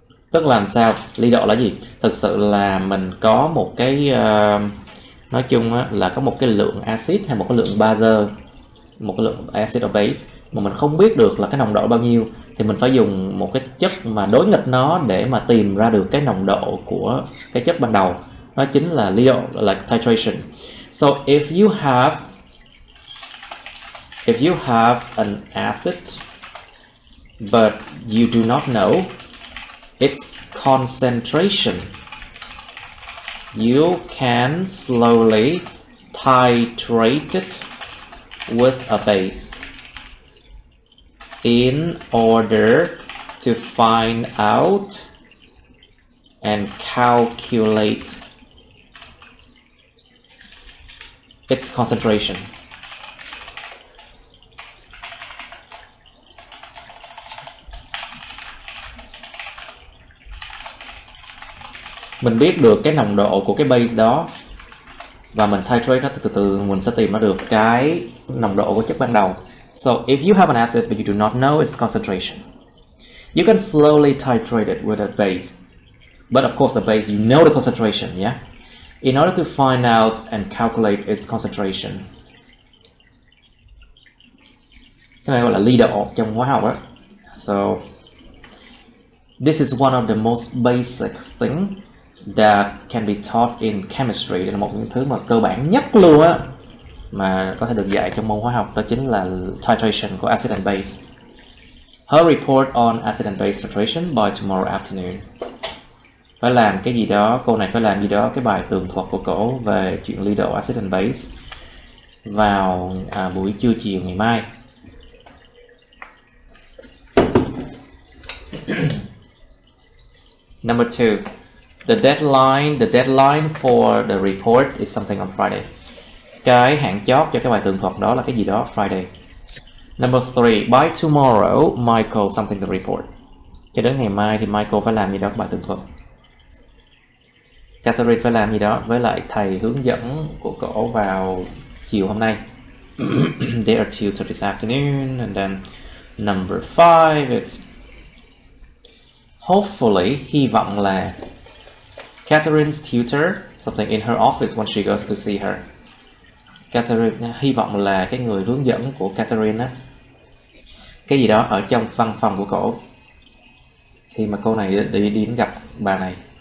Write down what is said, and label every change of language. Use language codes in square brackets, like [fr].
[vi] Tức là làm sao? Ly độ là gì? Thực sự là mình có một cái nói chung là có một cái lượng axit hay một cái lượng base, một cái lượng [en] acid or base [vi] mà mình không biết được là cái nồng độ bao nhiêu, thì mình phải dùng một cái chất mà đối nghịch nó để mà tìm ra được cái nồng độ của cái chất ban đầu. Đó chính là ly độ, là titration. [en] So if you have an acid but you do not know its concentration, you can slowly titrate it with a base in order to find out and calculate its concentration. [vi] Mình biết được cái nồng độ của cái base đó và mình titrate nó từ từ mình sẽ tìm ra được cái nồng độ của chất ban đầu. [en] So if you have an acid but you do not know its concentration, you can slowly titrate it with a base. But of course the base, you know the concentration, yeah? In order to find out and calculate its concentration. [vi] Cái này gọi là ly độ trong hóa học á. [en] So this is one of the most basic thing that can be taught in chemistry. [vi] Đây là một những thứ mà cơ bản nhất luôn á mà có thể được dạy trong môn hóa học, đó chính là titration của [en] acid and base. Her report on acid and base titration by tomorrow afternoon. [vi] phải làm cái gì đó, cô này phải làm gì đó, cái bài tường thuật của cổ về chuyện ly độ [en] acid and base [vi] vào buổi trưa chiều ngày mai. [en] Number 2, the deadline for the report is something on Friday. [vi] Cái hạn chót cho cái bài tường thuật đó là cái gì đó Friday. [en] Number 3, by tomorrow Michael something to report. [vi] Cho đến ngày mai thì Michael phải làm gì đó bài tường thuật. Catherine phải làm gì đó với lại thầy hướng dẫn của cổ vào chiều hôm nay. [en] They are tutored this afternoon. And then number 5, it's hopefully, [vi] hy vọng là [en] Catherine's tutor something in her office when she goes to see her. [vi] Catherine hy vọng là cái người hướng dẫn của Catherine á, cái gì đó ở trong văn phòng của cổ khi mà cô này đi đến gặp bà này.